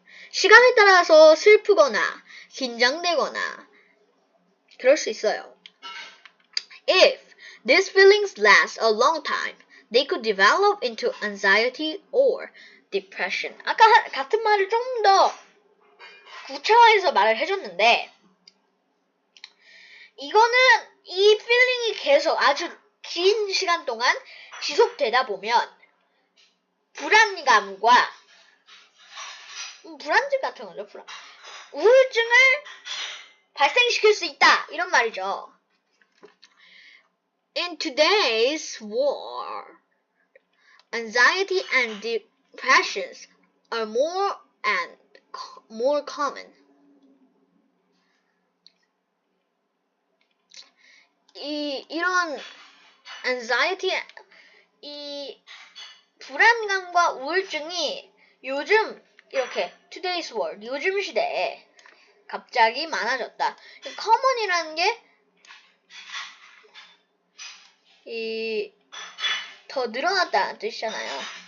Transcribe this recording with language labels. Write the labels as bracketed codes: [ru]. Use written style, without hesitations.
[ko] 시간에 따라서 슬프거나 긴장되거나 그럴 수 있어요. [en] If these feelings last a long time, they could develop into anxiety or depression. [ko] 아까 같은 말을 좀 더 구체화해서 말을 해줬는데 이거는 이 feeling이 계속 아주 긴 시간 동안 지속되다 보면 불안감과 불안증 같은 거죠. 우울증을 발생시킬 수 있다. 이런 말이죠. [en] In today's world, anxiety and depressions are more common. [ko] 이런 anxiety, 이 불안감과 우울증이 요즘 이렇게 [en] today's world, [ko] 요즘 시대에 갑자기 많아졌다. common이라는 게 더 늘어났다는 뜻이잖아요.